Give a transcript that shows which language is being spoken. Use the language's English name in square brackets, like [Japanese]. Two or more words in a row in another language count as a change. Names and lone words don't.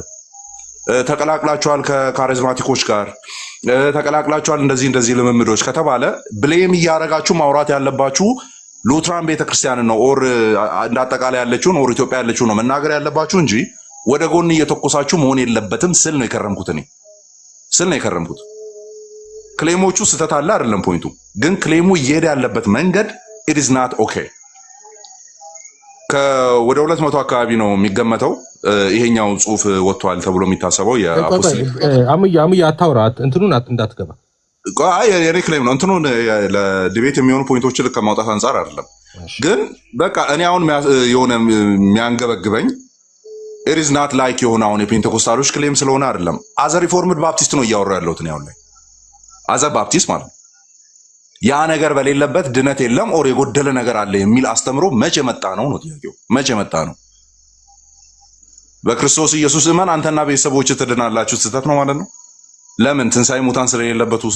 [Amharic] ተቀላቅላችኋል ከካሪዝማቲኮች ጋር ተቀላቅላችኋል እንደዚህ ልምምዶች ከተባለ ብሌም እያረጋችሁ ማውራት ያለባችሁ ሉትራን ቤተክርስቲያን ነው ኦር እንዳጠቃላይ ያለችውን ኦር ኢትዮጵያ ያለችው ነው መናገር ያለባችሁ እንጂ ወደ ጎን እየተኮሳችሁ መሆን የለበትም ስል ነው የከረምኩት። ክሌሞቹ ስተት አለ አይደለም ፖይንቱ፣ ግን ክሌሙ እየሄደ ያለበት መንገድ [English] it is not okay። [Amharic] ወደ 200 አካባቢ ነው የሚገመተው ይሄኛው ጽሁፍ ወጥቷል ተብሎ የሚታሰበው የአፖስቶሊክ አሙያ አታውራት እንትኑን እንዳትገባ የኔ ክሌም ነው። እንትኑን ለዲቤት የሚሆኑ ፖይንቶችን ልክ ከማውጣት አንጻር አይደለም። ግን በቃ እኔ አሁን የሆነ የሚያንገበግበኝ [English] it is not like [Amharic] የሆነ አሁን የፔንቴኮስታሎች ክሌም ስለሆነ አይደለም። [English] as a reformed Baptist [Amharic] ነው እያወራ ያለሁት ነው። አሁን ላይ [English] as a Baptist [Amharic] ማለት ያ ነገር በሌለበት ድነት የለም ኦር የጎደለ ነገር አለ የሚል አስተምሮ መቼ መጣ ነው ጥያቄው። መቼ መጣ ነው? በክርስቶስ ኢየሱስ እመን አንተና ቤተሰቦች ትድናላችሁ ስተት ነው ማለት ነው። ለምን ትንሣኤ ሙታን ስለሌለበት ውስጡ?